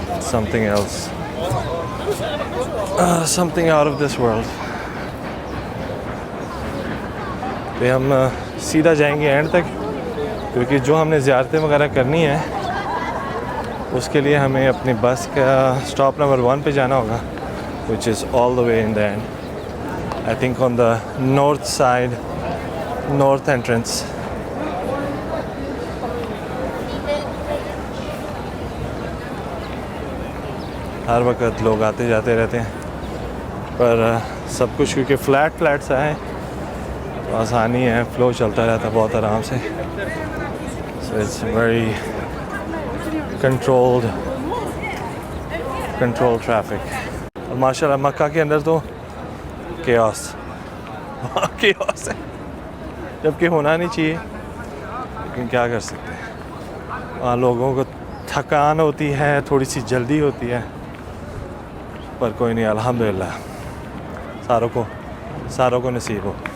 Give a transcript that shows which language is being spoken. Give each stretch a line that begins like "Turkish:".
English: Something else, something out of this world.
Urdu: پہ ہم سیدھا جائیں گے اینڈ تک, کیونکہ جو ہم نے زیارتیں وغیرہ کرنی ہیں اس کے لیے ہمیں اپنی بس کا اسٹاپ نمبر 1 پہ جانا ہوگا,
English: which is all the way in the end. I think on the north side, north entrance.
Urdu: ہر وقت لوگ آتے جاتے رہتے ہیں, پر سب کچھ کیونکہ فلیٹ سا ہے تو آسانی ہے, فلو چلتا رہتا ہے بہت آرام سے.
English: So it's very controlled traffic.
Urdu: اور ماشاء اللہ مکہ کے اندر تو chaos ہے, جبکہ ہونا نہیں چاہیے, لیکن کیا کر سکتے ہیں. وہاں لوگوں کو تھکان ہوتی ہے, تھوڑی سی جلدی ہوتی ہے, پر کوئی نہیں, الحمدللہ ساروں کو نصیب ہو.